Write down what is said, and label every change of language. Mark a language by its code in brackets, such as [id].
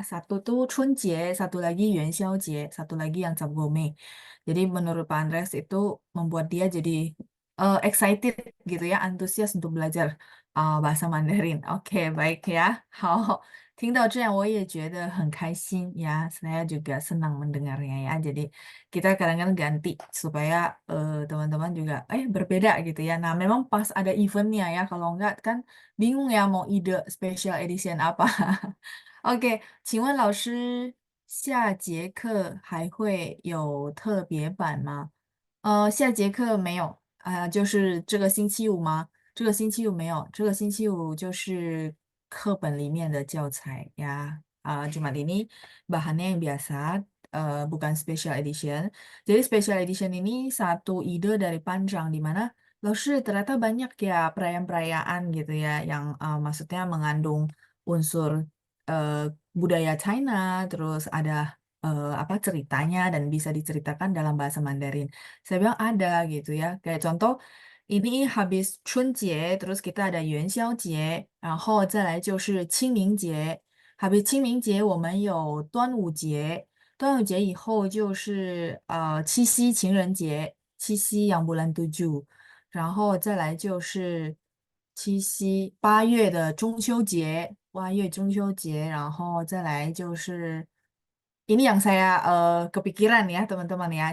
[id] Satu tuh 春节, satu lagi 元宵节, satu lagi yang Cap Gome. Jadi menurut Pak Andreas itu membuat dia jadi excited gitu ya, antusias untuk belajar bahasa Mandarin. Oke, baik ya. [zh] 好，听到这样我也觉得很开心ya. [id] Saya juga senang mendengarnya ya. Jadi kita kadang-kadang ganti supaya teman-teman juga berbeda gitu ya. Nah, memang pas ada eventnya ya. Kalau enggak kan bingung ya mau ide special edition apa. [zh] OK，请问老师，下节课还会有特别版吗？下节课没有，就是这个星期五吗？这个星期五没有，这个星期五就是课本里面的教材呀。 [id] cuma ini bahannya yang biasa, bukan special edition. Jadi special edition ini satu ide dari Panjang di mana, 老师 ternyata banyak ya perayaan-perayaan gitu ya yang maksudnya mengandung unsur budaya China, terus ada apa ceritanya dan bisa diceritakan dalam bahasa Mandarin. Saya bilang ada gitu ya. Kayak contoh ini habis 春节, terus kita ada 元宵节, [zh] 然后再来就是清明节. [id] Habis [zh] 清明节我们有端午节, 端午节以后就是七夕情人节, 七夕 [id] yang bulan 7, [zh] 然后再来就是8月的中秋节, 8月中秋节, 然后再来就是 [id] ini yang saya kepikiran ya teman-teman ya.